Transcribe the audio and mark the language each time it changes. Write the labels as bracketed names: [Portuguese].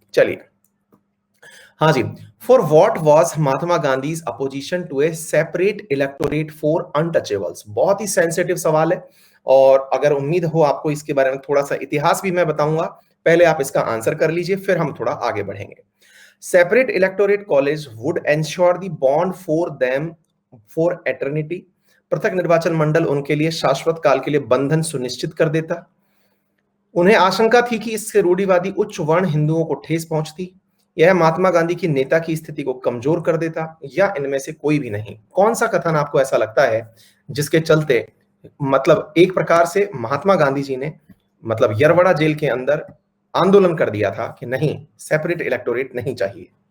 [English] चलिए, हाँ जी, for what was Mahatma Gandhi's opposition to a separate electorate for untouchables. [Hindi] बहुत ही sensitive सवाल है और अगर उम्मीद हो आपको इसके बारे में थोड़ा सा इतिहास भी मैं बताऊंगा, पहले आप इसका आंसर कर लीजिए फिर हम थोड़ा आगे बढ़ेंगे। [English] Separate electorate college would ensure the bond for them for eternity। [Hindi] पृथक निर्वाचन मंडल उनके लिए शाश्वत काल के लिए बंधन सुनिश्चित कर देता। उन्हें आशंका थी कि इससे रूढ़िवादी उच्च वर्ण हिंदुओं को ठेस पहुंचती। यह महात्मा गांधी की नेता की स्थिति को कमजोर कर देता, या इनमें से कोई भी नहीं। कौन सा कथन आपको ऐसा लगता है जिसके चलते मतलब एक प्रकार से महात्मा गांधी जी ने मतलब यरवड़ा जेल के अंदर आंदोलन कर दिया था कि नहीं, सेपरेट इलेक्टोरेट नहीं चाहिए।